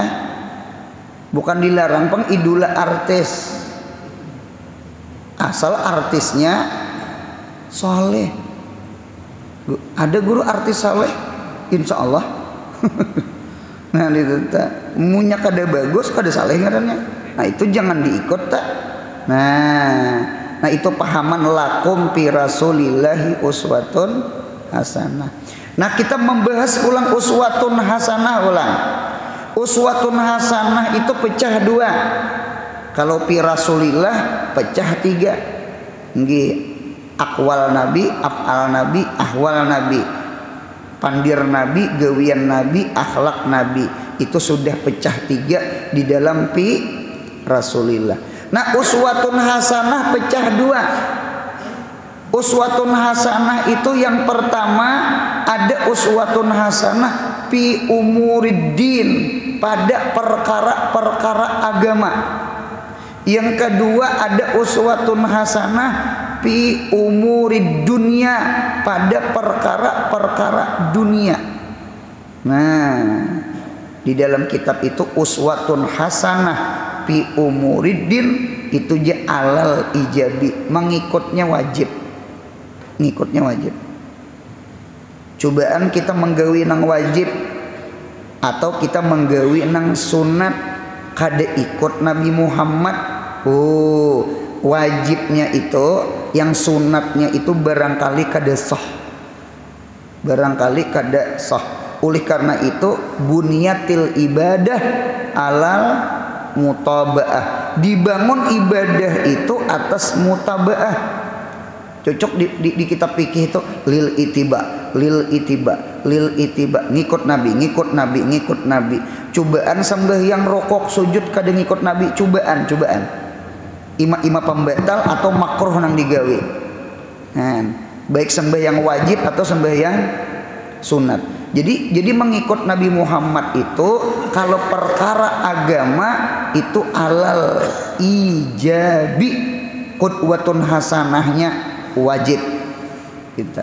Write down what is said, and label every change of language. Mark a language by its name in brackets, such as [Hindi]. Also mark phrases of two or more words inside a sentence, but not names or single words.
[Banjar] Bukan dilarang peng idola artis, asal artisnya soleh. Ada guru artis saleh, insya Allah. Nah itu munya kada bagus, kada saleh ngarannya. Nah itu jangan diikut tak. Nah itu pahaman [Arabic] لكم في رسول الله أسوة حسنة. [Indonesian] Nah kita membahas ulang [Arabic] أسوة حسنة [Indonesian] ulang. [Arabic] أسوة حسنة [Indonesian] itu pecah dua. Kalau [Arabic] في رسول الله [Indonesian] pecah tiga. Nggih. [Arabic] أقوال النبي، أفعال النبي، أحوال النبي, [Banjar] pandir nabi, gawian nabi, akhlak nabi. [Indonesian] Itu sudah pecah tiga di dalam [Arabic] في رسول الله. [Indonesian] Nah [Arabic] أسوة حسنة [Indonesian] pecah dua. [Arabic] أسوة حسنة [Indonesian] itu yang pertama ada [Arabic] أسوة حسنة في أمور الدين, [Indonesian] pada perkara-perkara agama. Yang kedua ada [Arabic] أسوة حسنة في أمور الدنيا, [Indonesian] pada perkara-perkara dunia. Nah, di dalam kitab itu [Arabic] أسوة حسنة في أمور الدين [Indonesian] itu je [Arabic] على الإيجاب, [Indonesian] mengikutnya wajib. Ngikutnya wajib. [Banjar] Cobaan kita menggawi nang wajib atau kita menggawi nang sunat kada ikut Nabi Muhammad. Oh, wajibnya itu, yang sunatnya itu barangkali kada sah, barangkali kada sah. [Indonesian] Oleh karena itu [Arabic] بنيت العبادة على المتابعة, [Indonesian] dibangun ibadah itu atas mutabaah. Cocok di kitab fikih itu [Arabic] للاتباع، للاتباع، للاتباع, [Indonesian] ngikut nabi, ngikut nabi, ngikut nabi. [Banjar] Cobaan sembahyang rokok sujud kada ngikut nabi, cobaan ima pembatal atau makruh nang digawe. [Indonesian] Nah, baik sembahyang wajib atau sembahyang sunat. Jadi mengikut Nabi Muhammad itu kalau perkara agama itu [Arabic] على الإيجاب, [Indonesian] qudwatun hasanahnya wajib kita.